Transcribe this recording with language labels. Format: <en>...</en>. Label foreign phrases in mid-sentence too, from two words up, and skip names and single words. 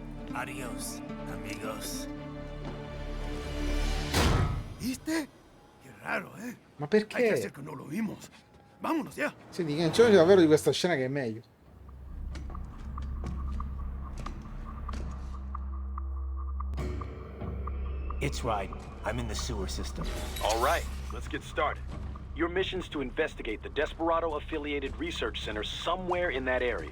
<es>Adios, amigos. ¿Viste? ¡Qué raro, eh?</es> <it>Ma</it> <es>Hay que</es> <it>perché?</it> <es>hacer que no lo vimos. Vámonos ya.</es> <it>Senti, che non c'è davvero di questa scena che è meglio.</it> <en>It's right. I'm in the sewer system. All right, let's get started. Your mission's to investigate the Desperado-affiliated research center somewhere in that area.</en>